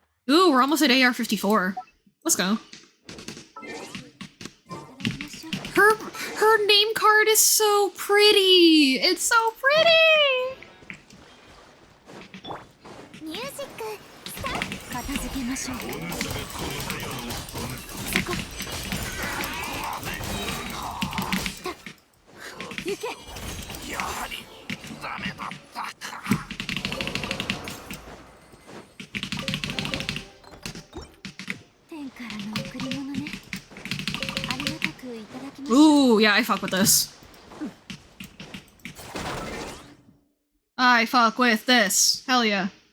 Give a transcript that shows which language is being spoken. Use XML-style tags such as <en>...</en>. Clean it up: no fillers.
<en>Ooh, we're almost at AR-54. Let's go. Her name card is so pretty! It's so pretty!</en> <ja>ミュージックスタート。片付けましょう。行け。やはりダメだったか。天からの贈り物ね。ありがたくいただきましょう。</ja> <en>Ooh, yeah, I fuck with this. I fuck with this. Hell yeah.</en>